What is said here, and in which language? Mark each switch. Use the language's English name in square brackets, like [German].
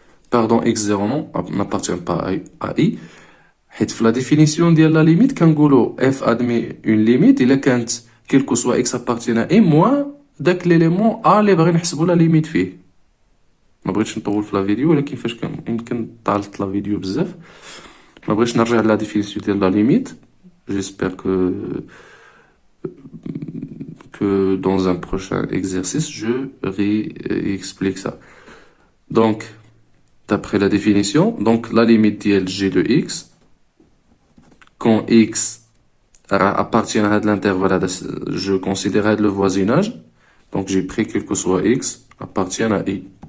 [French] Pardon, x0 non, n'appartient pas à I. [Arabic] حيت في [French] la définition de la limite, [Arabic] كنقولوا [French] f admet une limite, [Arabic] إلا كانت [French] quel que soit x appartient à I, moins [Arabic] داك [French] l'élément A [Arabic] اللي باغي نحسبوا [French] la limite فيه. [Arabic] ما بغيتش نطول في لا فيديو ولكن فاش يمكن طالت لا فيديو بزاف ما بغيتش نرجع [French] لا ديفينيسيون [Arabic] ديال [French] لا ليميت. J'espère que dans un prochain exercice je réexplique ça. Donc d'après la définition, donc la limite ديال g de x quand x appartient à l'intervalle, je considère le voisinage, donc j'ai pris quel que soit x appartient à I.